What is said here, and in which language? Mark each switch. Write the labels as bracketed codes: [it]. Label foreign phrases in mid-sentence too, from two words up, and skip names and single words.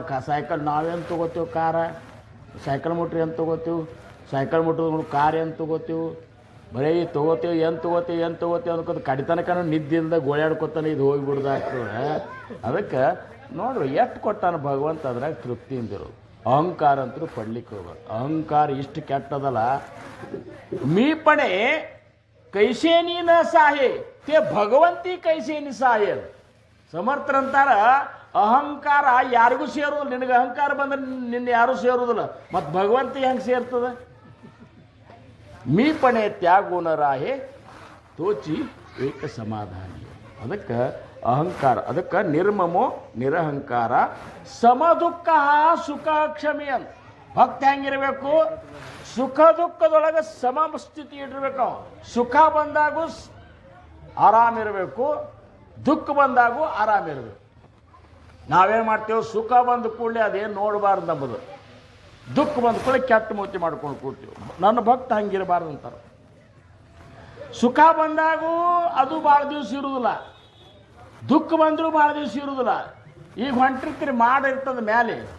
[kn] ಸೈಕಲ್ ನಾವೇನು ತೊಗೋತೀವಿ ಕಾರ ಸೈಕಲ್ ಮೋಟ್ರ್ ಏನು ತೊಗೋತೀವಿ ಸೈಕಲ್ ಮೋಟ್ರ್ ಕಾರ್ ಏನು ತೊಗೋತೀವಿ ಬರೀ ತೊಗೋತೀವಿ ಏನು ತೊಗೋತೀವಿ ಅಂದ್ಕೊತ ಕಡಿತನಕ ನಿದ್ದಿಂದ ಗೋಳಾಡ್ಕೊತಾನೆ ಇದು ಹೋಗಿಬಿಡ್ದಾಗ್ತದೆ ಅದಕ್ಕೆ ನೋಡ್ರಿ ಎಷ್ಟು ಕೊಟ್ಟಾನ ಭಗವಂತ ಅದ್ರಾಗ ತೃಪ್ತಿಯಿಂದಿರೋದು ಅಹಂಕಾರ ಅಂತೂ ಪಡ್ಲಿಕ್ಕೆ ಹೋಗೋದು ಅಹಂಕಾರ ಇಷ್ಟು ಕೆಟ್ಟದಲ್ಲ [mr] मी पणे कैसेनी न साहे ते भगवंती कैसेनी साहेल [kn] ಸಮರ್ಥರಂತಾರ ಅಹಂಕಾರ ಯಾರಿಗೂ ಸೇರೋದಿಲ್ಲ ನಿನಗೆ ಅಹಂಕಾರ ಬಂದ್ರೆ ನಿನ್ನ ಯಾರೂ ಸೇರೋದಿಲ್ಲ ಮತ್ತು ಭಗವಂತಿ ಹೆಂಗೆ ಸೇರ್ತದೆ [mr] मी पणे त्यागोन राहे तोचि एक समाधानी [kn] ಅದಕ್ಕೆ ಅಹಂಕಾರ ಅದಕ್ಕೆ [sa] ನಿರ್ಮಮೋ ನಿರಹಂಕಾರ ಸಮ ದುಃಖ ಸುಖ ಕ್ಷಮೆ [kn] ಅಂತ ಭಕ್ತಿ ಹೆಂಗಿರಬೇಕು ಸುಖ ದುಃಖದೊಳಗೆ ಸಮ ಸ್ಥಿತಿ ಇಟ್ಟಿರ್ಬೇಕು ಸುಖ ಬಂದಾಗೂ ಆರಾಮಿರಬೇಕು ದುಃಖ ಬಂದಾಗೂ ಆರಾಮಿರಬೇಕು ನಾವೇನು ಮಾಡ್ತೇವೆ ಸುಖ ಬಂದ ಕೂಡಲೇ ಅದೇನು ನೋಡಬಾರ್ದು ನಮ್ಮದು ದುಃಖ ಬಂದ ಕೂಡಲೇ ಕೆಟ್ಟ ಮೂತಿ ಮಾಡ್ಕೊಂಡು ಕೂಡ್ತೀವಿ ನನ್ನ ಭಕ್ತ ಹಂಗಿರಬಾರ್ದು ಅಂತಾರೆ ಸುಖ ಬಂದಾಗೂ ಅದು ಭಾಳ ದಿವಸ ಇರುವುದಿಲ್ಲ ದುಃಖ ಬಂದರೂ ಭಾಳ ದಿವಸ ಇರುವುದಿಲ್ಲ ಈಗ ಹೊಂಟಿರ್ತೀರಿ ಮಾಡಿರ್ತದ ಮೇಲೆ